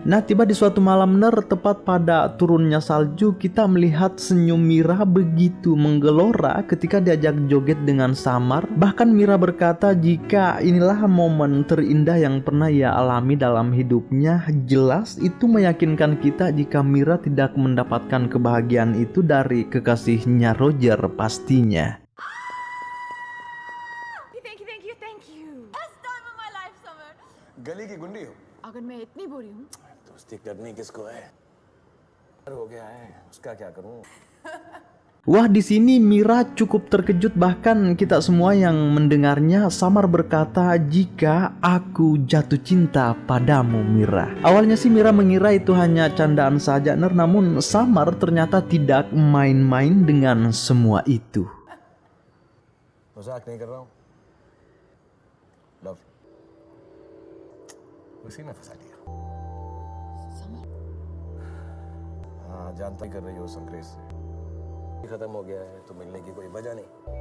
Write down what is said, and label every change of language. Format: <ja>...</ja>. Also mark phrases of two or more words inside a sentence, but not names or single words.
<id>Nah, tiba di suatu malam Ner, tepat pada turunnya salju, kita melihat senyum Mira begitu menggelora ketika diajak joget dengan Samar. Bahkan Mira berkata jika inilah momen terindah yang pernah ia alami dalam hidupnya. Jelas itu meyakinkan kita jika Mira tidak mendapatkan kebahagiaan itu dari kekasihnya Roger pastinya.</id> <en>Thank you. Best time of my life, Samar.</en> <hi>गली की गुंडी हो अगर मैं इतनी बुरी हूँ दोस्ती करनी किसको है हो गया है उसका क्या करूं</hi> <id>Wah, di sini Mira cukup terkejut, bahkan kita semua yang mendengarnya. Samar berkata, "Jika aku jatuh cinta padamu, Mira." Awalnya sih Mira mengira itu hanya candaan saja, namun Samar ternyata tidak main-main dengan semua itu.</id> <hi>मजाक नहीं कर रहा हूं लव उसी ने फंसा लिया हाँ जानता ही कर रही हो संग्रेस से खत्म हो गया है तो मिलने की कोई वजह नहीं</hi>